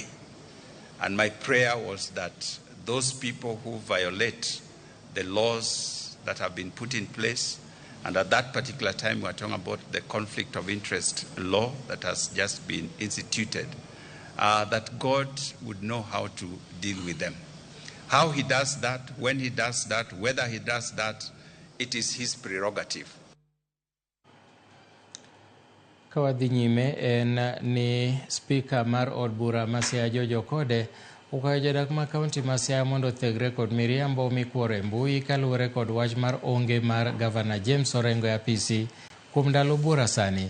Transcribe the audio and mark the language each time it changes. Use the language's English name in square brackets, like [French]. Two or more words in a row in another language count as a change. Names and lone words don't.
[English] And my prayer was that those people who violate the laws that have been put in place, And at that particular time, we were talking about the conflict of interest law that has just been instituted, that God would know how to deal with them. How he does that, when he does that, whether he does that, it is his prerogative. [Luo (Kenya and Tanzania)] Kawadhi nyime en ni Speaker mar od bura ma Siaya George Okode ukwayo jodak ma kaunti ma Siaya mondo othegre kod miriambo mikworo e mbui kaluwore kod wach mar onge mar Gavana James Orengo e apisi kuom ndalo bura sani.